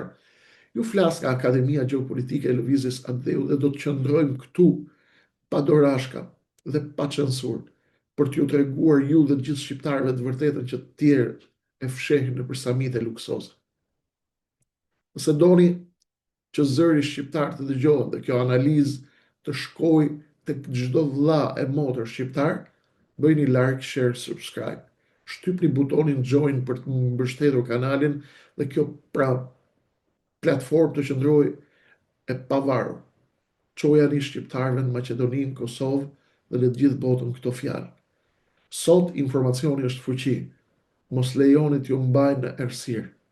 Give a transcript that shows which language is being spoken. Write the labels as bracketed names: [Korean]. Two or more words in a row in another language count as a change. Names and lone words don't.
[Albanian] Ju flas nga Akademia Gjeopolitike e Lëvizjes Andeu dhe do të qëndrojmë këtu pa dorashka dhe pa censur për t'ju treguar ju dhe të gjithë shqiptarëve të vërtetën që të tjerë e fshehin nëpër samite luksoze. Nëse doni që zëri shqiptar të dëgjohet dhe kjo analizë të shkojë tek çdo vëlla e motër shqiptar, bëjni [English] like, share, subscribe. [Albanian] Shtypni butonin join për të mbështetur kanalin dhe kjo platformë të qëndrojë e pavarur. Çojani shqiptarëve në Maqedoninë, Kosovë dhe në të gjithë botën këto fjalë. Sot informacioni është fuqi. Mos lejoni t'ju mbajnë në errësirë.